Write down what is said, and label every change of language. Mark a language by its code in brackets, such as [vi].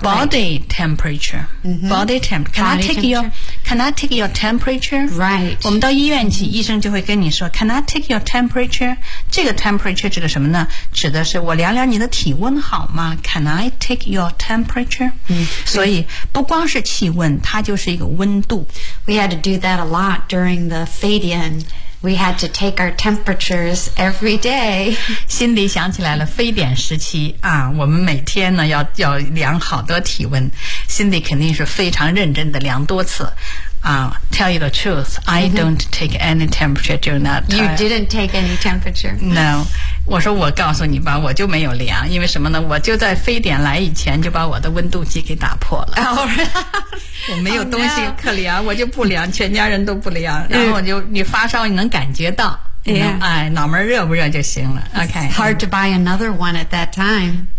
[en] ，body temperature、body temperature。 Can I take your temperature? Right. [zh] 我们到医院去，医生就会跟你说 ， [en] Can I take your temperature? [zh] 这个 temperature 指的什么呢？指的是我量量你的体温好吗 ？ [en] Can I take your temperature? [zh] 所以不光是气温，它就是一个温度。 [en] We had to do that a lot during the Fabian. We had to take our temperatures every day. [zh] 心里想起来了非典时期啊，我们每天呢要量好多体温。心里肯定是非常认真的量多次啊。 [en] Tell you the truth, I don't take any temperature during that time. You didn't take any temperature. No. [zh] 我说我告诉你吧，我就没有量，因为什么呢？我就在非典来以前就把我的温度计给打破了。 [en] Oh, really? [zh] 我没有东西可量，我就不量，全家人都不量。然后你发烧，你能感觉到。 Yeah. 脑门热不热就行了。OK. [en] It's hard to buy another one at that time.